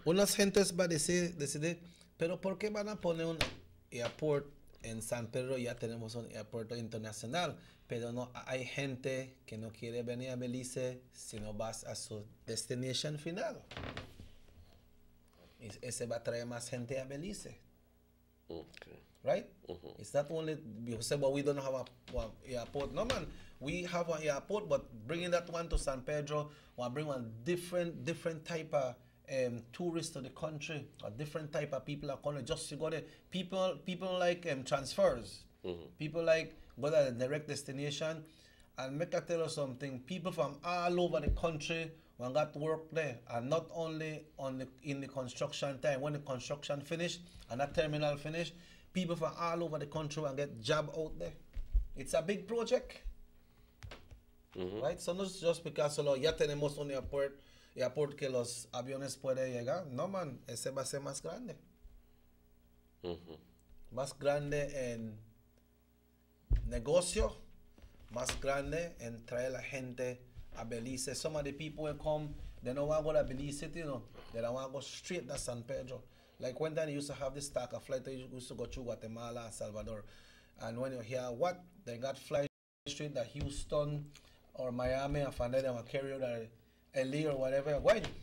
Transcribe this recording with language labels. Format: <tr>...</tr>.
<es>Unas gentes van a decidir, pero ¿por qué van a poner un aeropuerto en San Pedro? Ya tenemos un aeropuerto internacional, pero no hay gente que no quiere venir a Belice si no vas a su destination final. Ese va a traer más gente a Belice.</es> <en>Okay. Right? It's not only you say, well, we don't have a airport. No, man, we have an airport, but bringing that one to San Pedro, we'll bring one different type of tourists to the country, a different type of people are coming. Just to go there. People like transfers. People like go to a direct destination. And make I tell you something, people from all over the country when got work there, and not only in the construction time. When the construction finished and that terminal finished, people from all over the country will get job out there. It's a big project. Right? So no just because</en> <es>solo ya tenemos un airport que los aviones pueden llegar. No, man, ese va a ser más grande. Más grande en negocio, más grande en traer la gente a Belice.</es> <en>Some of the people will come, they don't want to go to Belice City, you know. They don't want to go straight to San Pedro. Like when they used to have this stack of flight, they used to go through Guatemala and Salvador. And when you hear what, they got flight straight to Houston or Miami, and from there they will carry out LA or whatever. Why?</en>